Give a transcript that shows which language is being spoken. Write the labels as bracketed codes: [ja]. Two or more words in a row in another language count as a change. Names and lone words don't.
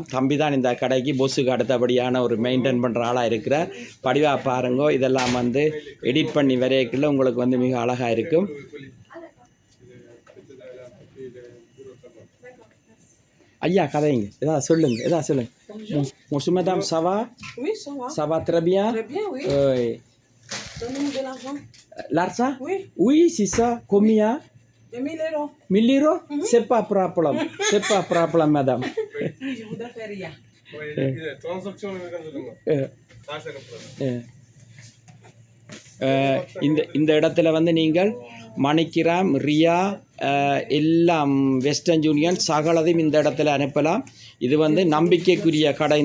[ta] தம்பி தான் இந்த கடைக்கு பொஸ்ஸுக்கு அடுத்தபடியான ஒரு மெயின்டைன் பண்ணுற ஆளாக இருக்கிற. படிவா பாருங்கோ. இதெல்லாம் வந்து எடிட் பண்ணி வரையக்குள்ள உங்களுக்கு வந்து மிக அழகாக இருக்கும். ஐயா கதைங்க ஏதாவது சொல்லுங்க. [fr] Bonjour madame, ça va? Oui, ça va. Ça va très bien? Très bien, oui. Donnez-nous de l'argent. L'argent? Oui. Oui, c'est ça. Combien? 1000 euros. 1000 euros? C'est pas problème. C'est pas problème, madame. Je voudrais faire rien. Transaction [ta] இந்த இடத்துல வந்து நீங்கள் மணிக்கிராம், ரியா, எல்லாம் வெஸ்டர்ன் யூனியன் சகலதையும் இந்த இடத்துல அனுப்பலாம். இது வந்து நம்பிக்கைக்குரிய கடை.